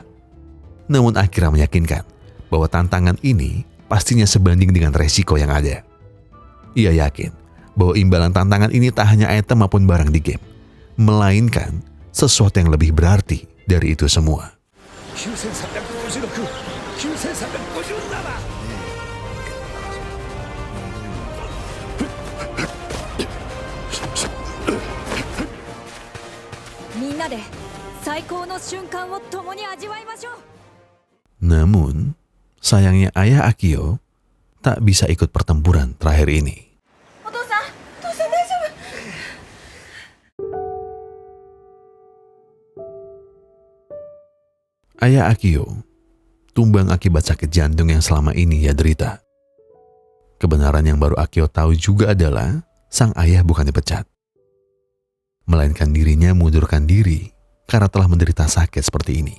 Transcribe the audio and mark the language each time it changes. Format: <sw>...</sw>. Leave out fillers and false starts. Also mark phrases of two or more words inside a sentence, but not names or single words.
<id>Namun Akira meyakinkan bahwa tantangan ini pastinya sebanding dengan resiko yang ada. Ia yakin bahwa imbalan tantangan ini tak hanya item maupun barang di game, melainkan sesuatu yang lebih berarti dari itu semua. 9356 9357</id> <ja>みんなで最高の瞬間を共に味わいましょう。</ja> <id>Namun, sayangnya ayah Akio tak bisa ikut pertempuran terakhir ini.</id> <ja>お父さん大丈夫？</ja> <id>Ayah Akio tumbang akibat sakit jantung yang selama ini ia derita. Kebenaran yang baru Akio tahu juga adalah sang ayah bukan dipecat, melainkan dirinya mengundurkan diri karena telah menderita sakit seperti ini.</id>